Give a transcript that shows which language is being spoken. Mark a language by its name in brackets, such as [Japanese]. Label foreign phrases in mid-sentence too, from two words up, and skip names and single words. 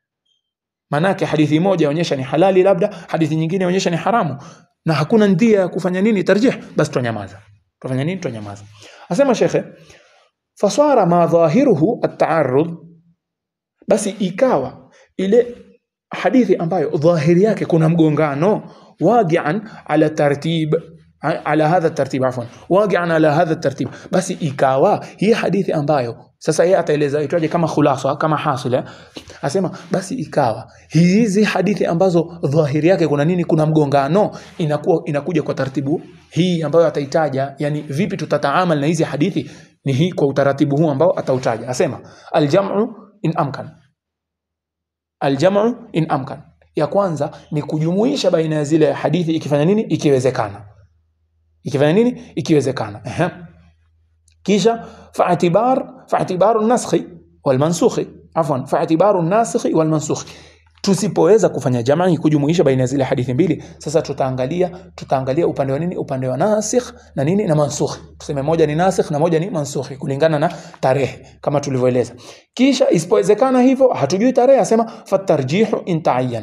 [Swahili] Manake hadithi moja yaonyesha ni halali, labda hadithi nyingine yaonyesha ni haramu, na hakuna ndia ya kufanya nini tarjih, basi twanyamaza. Tufanya nini? Twanyamaza. Asema shekhe, [Arabic] فصار ما ظاهره التعارض, [Swahili] basi ikawa ile hadithi ambayo dhahiri yake kuna mgongano, [Arabic] واقعا على ترتيب على هذا ترتيب عفوا واقعا على هذا ترتيب, afwan, waqi'an ala hadha tartib, [Swahili] basi ikawa hii hadithi ambayo sasa yeye ataeleza itwaje kama khulasa, kama hasila, asema basi ikawa hizi hadithi ambazo dhahiri yake kuna nini, kuna mgongano, inakuja kwa taratibu hii ambayo ataitaja. Yani vipi tutataamal na hizi hadithi, ni hii kwa utaratibu huu ambao atautaja. Asema [Arabic] الجمع إن أمكن, الجمع إن أمكن, [Swahili] ya kwanza ni kujumuisha baina ya zile hadithi ikifanya nini, ikiwezekana. Ikifanya nini, ikiwezekana. [Arabic] kisha فاعتبار النسخ والمنسوخ عفوا فاعتبار الناسخ والمنسوخ, afwan, fa'tibaru an-nasikhi wal mansukhi. [Swahili] Tusipoweza kufanya jamii kujumuisha baina ya zile hadithi mbili, sasa tutaangalia upande wa nini, upande wa nasikh na nini na mansukh. Tuseme moja ni nasikh na moja ni mansukh kulingana na tarehe kama tulivyoeleza. Kisha isipowezekana hivyo, hatujui tarehe, asema [Arabic] فالترجيح إن تعين.